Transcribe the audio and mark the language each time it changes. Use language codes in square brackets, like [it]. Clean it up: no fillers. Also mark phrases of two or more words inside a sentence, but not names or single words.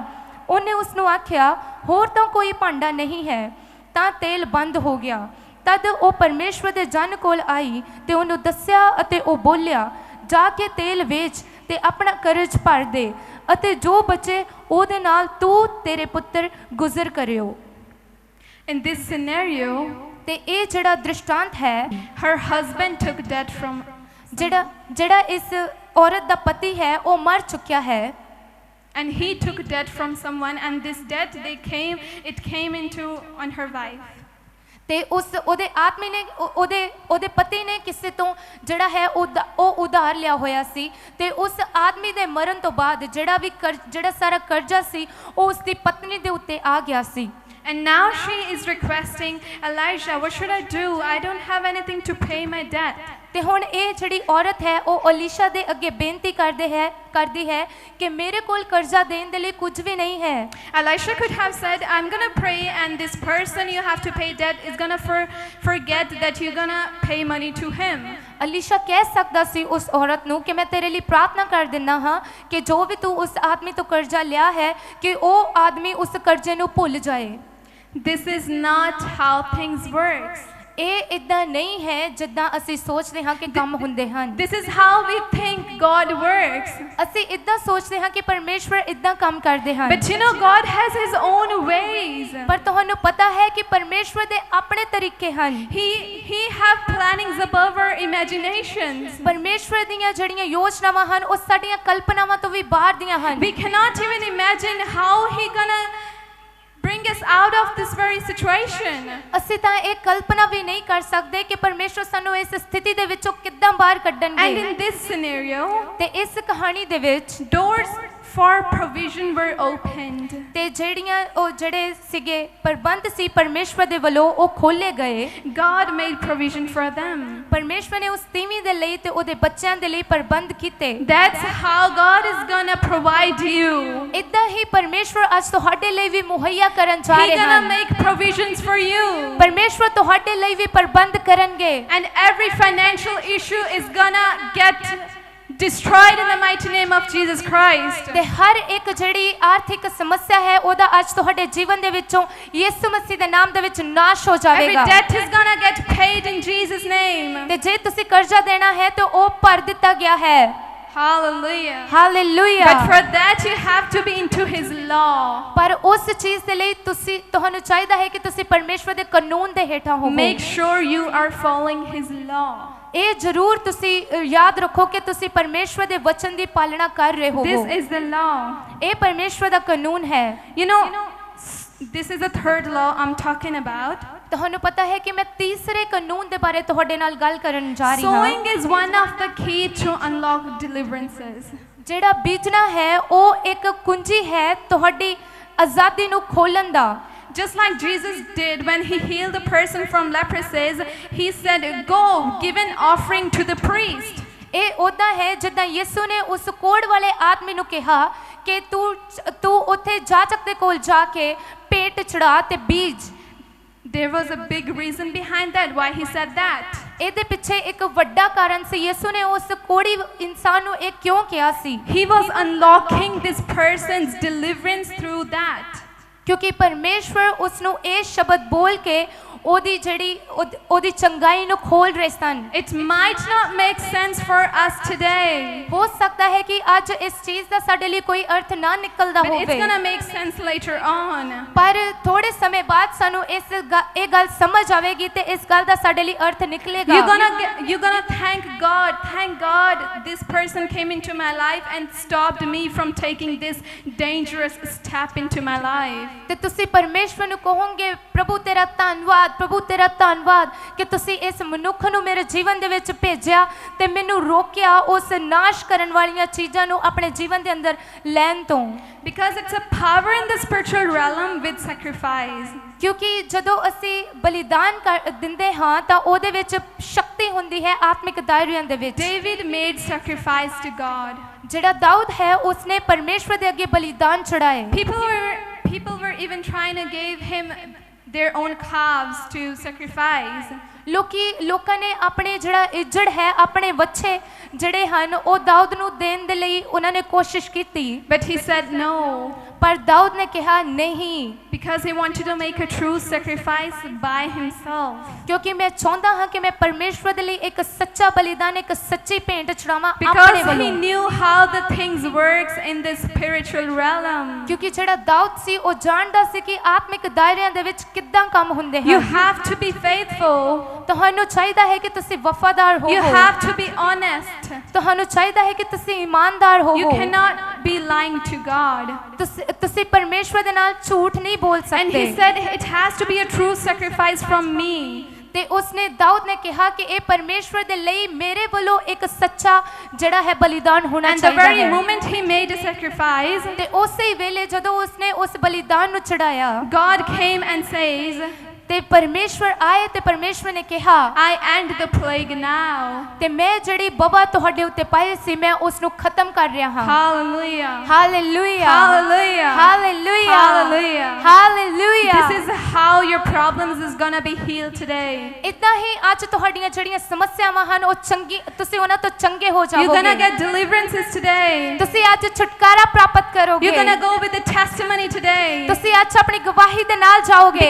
[pa] ਉਹਨੇ ਉਸ ਨੂੰ ਆਖਿਆ, ਹੋਰ ਤਾਂ ਕੋਈ ਭਾਂਡਾ ਨਹੀਂ ਹੈ। ਤਾਂ ਤੇਲ ਬੰਦ ਹੋ ਗਿਆ। ਤਦ ਉਹ ਪਰਮੇਸ਼ਵਰ ਦੇ ਜਨ ਕੋਲ ਆਈ ਤੇ ਉਹਨੂੰ ਦੱਸਿਆ ਅਤੇ ਉਹ ਬੋਲਿਆ, ਜਾ ਕੇ ਤੇਲ ਵੇਚ ਤੇ ਆਪਣਾ ਕਰਜ਼ ਭਰ ਦੇ, ਅਤੇ ਜੋ ਬਚੇ ਉਹਦੇ ਨਾਲ ਤੂੰ ਤੇਰੇ ਪੁੱਤਰ ਗੁਜ਼ਰ ਕਰਿਓ। [en] In this scenario, [pa] ਤੇ ਇਹ ਜਿਹੜਾ ਦ੍ਰਿਸ਼ਟਾਂਤ ਹੈ, [en] her husband took debt from [pa] ਜਿਹੜਾ ਇਸ ਔਰਤ ਦਾ ਪਤੀ ਹੈ ਉਹ ਮਰ ਚੁੱਕਿਆ ਹੈ। [en] And he took debt from someone, and this debt it came into on her wife. [pa] ਤੇ ਉਹਦੇ ਆਦਮੀ ਨੇ ਉਹਦੇ ਪਤੀ ਨੇ ਕਿਸੇ ਤੋਂ ਜਿਹੜਾ ਹੈ ਉਹ ਉਧਾਰ ਲਿਆ ਹੋਇਆ ਸੀ, ਤੇ ਉਸ ਆਦਮੀ ਦੇ ਮਰਨ ਤੋਂ ਬਾਅਦ ਜਿਹੜਾ ਸਾਰਾ ਕਰਜ਼ਾ ਸੀ ਉਹ ਉਸਦੀ ਪਤਨੀ ਦੇ ਉੱਤੇ ਆ ਗਿਆ ਸੀ। [en] And now she is requesting, Elijah, what should I do? I don't have anything to pay my debt. [pa] ਤੇ ਹੁਣ ਇਹ ਜਿਹੜੀ ਔਰਤ ਹੈ ਉਹ ਅਲੀਸ਼ਾ ਦੇ ਅੱਗੇ ਬੇਨਤੀ ਕਰਦੀ ਹੈ ਕਿ ਮੇਰੇ ਕੋਲ ਕਰਜ਼ਾ ਦੇਣ ਦੇ ਲਈ ਕੁਝ ਵੀ ਨਹੀਂ ਹੈ। [en] Elisha could have said, I'm going to pray, and this person you have to pay debt is going to forget that you're going to pay money to him. [pa] ਅਲੀਸ਼ਾ ਕਹਿ ਸਕਦਾ ਸੀ ਉਸ ਔਰਤ ਨੂੰ ਕਿ ਮੈਂ ਤੇਰੇ ਲਈ ਪ੍ਰਾਰਥਨਾ ਕਰ ਦਿੰਦਾ ਹਾਂ ਕਿ ਜੋ ਵੀ ਤੂੰ ਉਸ ਆਦਮੀ ਤੋਂ ਕਰਜ਼ਾ ਲਿਆ ਹੈ ਕਿ ਉਹ ਆਦਮੀ ਉਸ ਕਰਜ਼ੇ ਨੂੰ ਭੁੱਲ ਜਾਏ। [en] This is not how things works. [pa] ਇਹ ਇਦਾਂ ਨਹੀਂ ਹੈ ਜਿੱਦਾਂ ਅਸੀਂ ਸੋਚਦੇ ਹਾਂ ਕਿ ਕੰਮ ਹੁੰਦੇ ਹਨ। [en] This is how we think God works. [pa] ਅਸੀਂ ਇਦਾਂ ਸੋਚਦੇ ਹਾਂ ਕਿ ਪਰਮੇਸ਼ਵਰ ਇਦਾਂ ਕੰਮ ਕਰਦੇ ਹਨ। [en] But you know, God has His own ways. [pa] ਪਰ ਤੁਹਾਨੂੰ ਪਤਾ ਹੈ ਕਿ ਪਰਮੇਸ਼ਵਰ ਦੇ ਆਪਣੇ ਤਰੀਕੇ ਹਨ। [en] He have plannings above our imaginations. [pa] ਪਰਮੇਸ਼ਵਰ ਦੀਆਂ ਜਿਹੜੀਆਂ ਯੋਜਨਾਵਾਂ ਹਨ ਉਹ ਸਾਡੀਆਂ ਕਲਪਨਾਵਾਂ ਤੋਂ ਵੀ ਬਾਹਰ ਦੀਆਂ ਹਨ। [en] We cannot even imagine how He gonna bring us out of this very situation. [pa] ਅਸੀਂ ਤਾਂ ਇਹ ਕਲਪਨਾ ਵੀ ਨਹੀਂ ਕਰ ਸਕਦੇ ਕਿ ਪਰਮੇਸ਼ਵਰ ਸਾਨੂੰ ਇਸ ਸਥਿਤੀ ਦੇ ਵਿੱਚੋਂ ਕਿੱਦਾਂ ਬਾਹਰ ਕੱਢਣਗੇ। [en] And in this scenario, [pa] ਤੇ ਇਸ ਕਹਾਣੀ ਦੇ ਵਿੱਚ [en] doors for provision were opened. [pa] ਤੇ ਜਿਹੜੇ ਸੀਗੇ ਪ੍ਰਬੰਧ ਸੀ ਪਰਮੇਸ਼ਵਰ ਦੇ ਵੱਲੋਂ ਉਹ ਖੋਲੇ ਗਏ। [en] God made provision for them. [pa] ਪਰਮੇਸ਼ਵਰ ਨੇ ਉਸ ਤੀਵੀਂ ਦੇ ਲਈ ਤੇ ਉਹਦੇ ਬੱਚਿਆਂ ਦੇ ਲਈ ਪ੍ਰਬੰਧ ਕੀਤੇ। [en] That's how God is gonna provide you. [pa] ਇਦਾਂ ਹੀ ਪਰਮੇਸ਼ਵਰ ਅੱਜ ਤੁਹਾਡੇ ਲਈ ਵੀ ਮੁਹੱਈਆ ਕਰਨ ਜਾ ਰਹੇ [en] He's gonna [pa] ਹਨ। [en] make provisions for you. [pa] ਪਰਮੇਸ਼ਵਰ ਤੁਹਾਡੇ ਲਈ ਵੀ ਪ੍ਰਬੰਧ ਕਰਨਗੇ। [en] And every financial issue is gonna get destroyed in the mighty name of Jesus Christ. [pa] ਤੇ ਹਰ ਇੱਕ ਜਿਹੜੀ ਆਰਥਿਕ ਸਮੱਸਿਆ ਹੈ ਉਹਦਾ ਅੱਜ ਤੁਹਾਡੇ ਜੀਵਨ ਦੇ ਵਿੱਚੋਂ ਯਿਸੂ ਮਸੀਹ ਦੇ ਨਾਮ ਦੇ ਵਿੱਚ ਨਾਸ਼ ਹੋ [en] Every [pa] ਜਾਵੇਗਾ [en] debt is gonna get paid in Jesus' name. [pa] ਤੇ ਜੇ ਤੁਸੀਂ ਕਰਜ਼ਾ ਦੇਣਾ ਹੈ ਤੇ ਉਹ ਭਰ ਦਿੱਤਾ ਗਿਆ ਹੈ [en] Hallelujah. [pa] ਹਾਲੇਲੂਇਆ [en] But for that you have to be into His law. [pa] ਪਰ ਉਸ ਚੀਜ਼ ਦੇ ਲਈ ਤੁਹਾਨੂੰ ਚਾਹੀਦਾ ਹੈ ਕਿ ਤੁਸੀਂ ਪਰਮੇਸ਼ਵਰ ਦੇ ਕਾਨੂੰਨ ਦੇ ਹੇਠਾਂ ਹੋਵੋ [en] Make sure you are following His law. [pa] ਇਹ ਜ਼ਰੂਰ ਤੁਸੀਂ ਯਾਦ ਰੱਖੋ ਕਿ ਤੁਸੀਂ ਪਰਮੇਸ਼ਵਰ ਦੇ ਵਚਨ ਦੀ ਪਾਲਣਾ ਕਰ ਰਹੇ ਹੋ [en] This is the law. [pa] ਇਹ ਪਰਮੇਸ਼ਵਰ ਦਾ ਕਾਨੂੰਨ ਹੈ [en] You know, this is the third law I'm talking about. [pa] ਤੁਹਾਨੂੰ ਪਤਾ ਹੈ ਕਿ ਮੈਂ ਤੀਸਰੇ ਕਾਨੂੰਨ ਦੇ ਬਾਰੇ ਤੁਹਾਡੇ ਨਾਲ ਗੱਲ ਕਰਨ ਜਾ ਰਹੀ ਹਾਂ [en] Sowing is one of the key to unlock deliverances. [pa] ਜਿਹੜਾ ਬੀਜਣਾ ਹੈ ਉਹ ਇੱਕ ਕੁੰਜੀ ਹੈ ਤੁਹਾਡੀ ਆਜ਼ਾਦੀ ਨੂੰ ਖੋਲਣ ਦਾ [en] Just like Jesus did when He healed the person from leprosy, He said, "Go, give an offering to the priest." [pa] ਇਹ ਉਹਦਾ ਹੈ ਜਿੱਦਾਂ ਯਿਸੂ ਨੇ ਉਸ ਕੋੜ ਵਾਲੇ ਆਦਮੀ ਨੂੰ ਕਿਹਾ ਕਿ ਤੂੰ ਉੱਥੇ ਜਾਚਕ ਦੇ ਕੋਲ ਜਾ ਕੇ ਭੇਟ ਚੜਾ ਤੇ ਬੀਜ [en] There was a big reason behind that, why He said that. [pa] ਇਹਦੇ ਪਿੱਛੇ ਇੱਕ ਵੱਡਾ ਕਾਰਨ ਸੀ ਯਿਸੂ ਨੇ ਉਸ ਕੋੜੀ ਇਨਸਾਨ ਨੂੰ ਇਹ ਕਿਉਂ ਕਿਹਾ ਸੀ [en] He was unlocking this person's deliverance through that. [pa] ਕਿਉਂਕਿ ਪਰਮੇਸ਼ਵਰ ਉਸ ਨੂੰ ਇਹ ਸ਼ਬਦ ਬੋਲ ਕੇ ਉਹਦੀ ਚੰਗਾਈ ਨੂੰ ਖੋਲ ਰਹੇ ਸਨ [en] It might not make sense for us today, [pa] ਹੋ ਸਕਦਾ ਹੈ ਕਿ ਅੱਜ ਇਸ ਚੀਜ਼ ਦਾ ਸਾਡੇ ਲਈ ਕੋਈ ਅਰਥ ਨਾ ਨਿਕਲਦਾ [en] but it's [pa] ਹੋਵੇ [en] gonna make sense later on. [pa] ਪਰ ਥੋੜੇ ਸਮੇਂ ਬਾਅਦ ਸਾਨੂੰ ਇਹ ਗੱਲ ਸਮਝ ਆਵੇਗੀ ਤੇ ਇਸ ਗੱਲ ਦਾ ਸਾਡੇ ਲਈ ਅਰਥ ਨਿਕਲੇਗਾ [en] You're gonna thank God this person came into my life and stopped me from taking this dangerous step into my life. [pa] ਤੇ ਤੁਸੀਂ ਪਰਮੇਸ਼ਵਰ ਨੂੰ ਕਹੋਗੇ ਪ੍ਰਭੂ ਤੇਰਾ ਧੰਨਵਾਦ ਕਿ ਤੁਸੀਂ ਇਸ ਮਨੁੱਖ ਨੂੰ ਮੇਰੇ ਜੀਵਨ ਦੇ ਵਿੱਚ ਭੇਜਿਆ ਤੇ ਮੈਨੂੰ ਰੋਕਿਆ ਉਸ ਨਾਸ਼ ਕਰਨ ਵਾਲੀਆਂ ਚੀਜ਼ਾਂ ਨੂੰ ਆਪਣੇ ਜੀਵਨ ਦੇ ਅੰਦਰ ਲੈਣ ਤੋਂ [en] Because it's a power in the spiritual realm with sacrifice. [pa] ਕਿਉਂਕਿ ਜਦੋਂ ਅਸੀਂ ਬਲੀਦਾਨ ਦਿੰਦੇ ਹਾਂ ਤਾਂ ਉਹਦੇ ਵਿੱਚ ਸ਼ਕਤੀ ਹੁੰਦੀ ਹੈ ਆਤਮਿਕ ਦਾਇਰਿਆਂ ਦੇ ਵਿੱਚ [en] David made sacrifice to God. [pa] ਜਿਹੜਾ ਦਾਊਦ ਹੈ ਉਸਨੇ ਪਰਮੇਸ਼ਵਰ ਦੇ ਅੱਗੇ ਬਲੀਦਾਨ ਚੜਾਏ [en] People were even trying to give him their own calves to sacrifice. [pa] ਲੋਕਾਂ ਨੇ ਆਪਣੇ ਜਿਹੜਾ ਇੱਜੜ ਹੈ ਆਪਣੇ ਵੱਛੇ ਜਿਹੜੇ ਹਨ ਉਹ ਦਾਊਦ ਨੂੰ ਦੇਣ ਦੇ ਲਈ ਉਹਨਾਂ ਨੇ ਕੋਸ਼ਿਸ਼ ਕੀਤੀ [en] But he said no. [pa] ਪਰ ਦਾਊਦ ਨੇ ਕਿਹਾ ਨਹੀਂ [en] Because he wanted to make a true sacrifice by himself. [pa] ਕਿਉਂਕਿ ਮੈਂ ਚਾਹੁੰਦਾ ਹਾਂ ਕਿ ਮੈਂ ਪਰਮੇਸ਼ਵਰ ਦੇ ਲਈ ਇੱਕ ਸੱਚਾ ਬਲੀਦਾਨ ਇੱਕ ਸੱਚੀ ਭੇਂਟ ਚੜਾਵਾਂ ਆਪਣੇ [en] Because he [pa] ਵੱਲੋਂ [en] knew how the things works in the spiritual realm. [pa] ਕਿਉਂਕਿ ਜਿਹੜਾ ਦਾਊਦ ਸੀ ਉਹ ਜਾਣਦਾ ਸੀ ਕਿ ਆਤਮਿਕ ਦਾਇਰਿਆਂ ਦੇ ਵਿੱਚ ਕਿੱਦਾਂ ਕੰਮ ਹੁੰਦੇ [en] You [pa] ਹਨ [en] have to be faithful. [pa] ਤੁਹਾਨੂੰ ਚਾਹੀਦਾ ਹੈ ਕਿ ਤੁਸੀਂ ਵਫਾਦਾਰ [en] You [pa] ਹੋਵੋ [en] have to be honest. [pa] ਤੁਹਾਨੂੰ ਚਾਹੀਦਾ ਹੈ ਕਿ ਤੁਸੀਂ ਇਮਾਨਦਾਰ [en] You [pa] ਹੋਵੋ [en] cannot be lying to God. [pa] ਤੁਸੀਂ ਪਰਮੇਸ਼ਵਰ ਦੇ ਨਾਲ ਝੂਠ ਨਹੀਂ ਬੋਲ [en] And [pa] ਸਕਦੇ [en] he said it has to be a true sacrifice from me. [pa] ਤੇ ਉਸਨੇ ਦਾਊਦ ਨੇ ਕਿਹਾ ਕਿ ਇਹ ਪਰਮੇਸ਼ਵਰ ਦੇ ਲਈ ਮੇਰੇ ਵੱਲੋਂ ਇੱਕ ਸੱਚਾ ਜਿਹੜਾ ਹੈ ਬਲੀਦਾਨ ਹੋਣਾ [en] And the [pa] ਚਾਹੀਦਾ [en] very [pa] ਹੈ [en] moment he made a sacrifice, [pa] ਤੇ ਉਸੇ ਵੇਲੇ ਜਦੋਂ ਉਸਨੇ ਉਸ ਬਲੀਦਾਨ ਨੂੰ ਚੜਾਇਆ [en] God came and says, [pa] ਤੇ ਪਰਮੇਸ਼ਵਰ ਆਏ ਤੇ ਪਰਮੇਸ਼ਵਰ ਨੇ ਕਿਹਾ [en] I end the plague now. [pa] ਤੇ ਮੈਂ ਜਿਹੜੀ ਬਬਾ ਤੁਹਾਡੇ ਉੱਤੇ ਪਾਈ ਸੀ ਮੈਂ ਉਸ ਨੂੰ ਖਤਮ ਕਰ ਰਿਹਾ ਹਾਂ [en] Hallelujah. [pa] ਹਾਲੇਲੂਇਆ [en] Hallelujah. [pa] ਹਾਲੇਲੂਇਆ [en] Hallelujah. [pa] ਹਾਲੇਲੂਇਆ [en] This is how your problems is gonna be healed today. [pa] ਇਦਾਂ ਹੀ ਅੱਜ ਤੁਹਾਡੀਆਂ ਜਿਹੜੀਆਂ ਸਮੱਸਿਆਵਾਂ ਹਨ ਉਹ ਤੁਸੀਂ ਉਹਨਾਂ ਤੋਂ ਚੰਗੇ ਹੋ [en] You're gonna [pa] ਜਾਓਗੇ [en] get deliverances today. [pa] ਤੁਸੀਂ ਅੱਜ ਛੁਟਕਾਰਾ ਪ੍ਰਾਪਤ ਕਰੋਗੇ [en] You're gonna go with the testimony today. [pa] ਤੁਸੀਂ ਅੱਜ ਆਪਣੀ ਗਵਾਹੀ ਦੇ ਨਾਲ ਜਾਓਗੇ